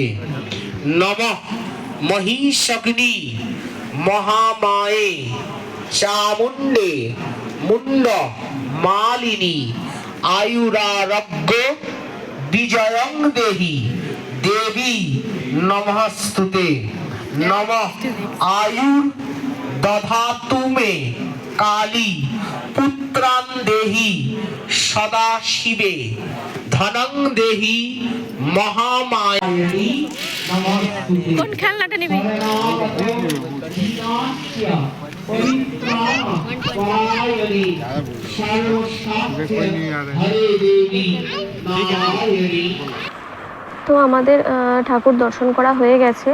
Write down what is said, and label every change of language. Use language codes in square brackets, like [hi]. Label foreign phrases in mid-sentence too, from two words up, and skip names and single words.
[sa] नमः महिषग्नि महामाये चामुंडे मुंड मालिनी आयुरारोग्य विजयं देहि देवी नमस्तुते। नमः आयुर दधातु मे काली पुत्रां देहि सदा शिवे धनं देहि महामायी नमस्तुते। [bn] কোন খেলনাটা নিবি? তো আমাদের ঠাকুর দর্শন করা হয়ে গেছে।